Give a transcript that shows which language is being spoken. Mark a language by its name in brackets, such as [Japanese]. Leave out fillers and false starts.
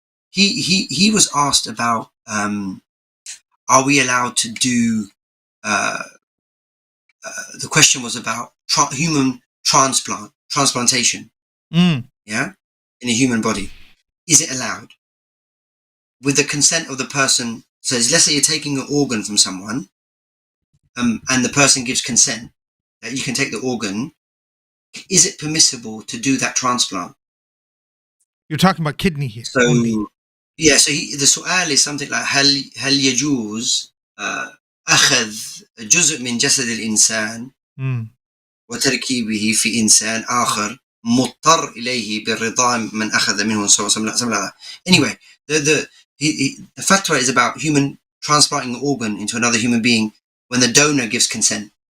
[English] He was asked about, are we allowed to do, the question was about human transplantation, in a human body. Is it allowed? With the consent of the person. So let's say you're taking an organ from someone, and the person gives consent that you can take the organ. Is it permissible to do that transplant? You're talking about kidney here. So only. Yeah, so the su'al is something like [Arabic] هل يجوز أخذ جزء من جسد الإنسان وتركيبه في إنسان آخر مضطر إليه بالرضا من أخذ منه [English] something like that. Anyway, the fatwa is about human transplanting an organ into another human being when the donor gives consent.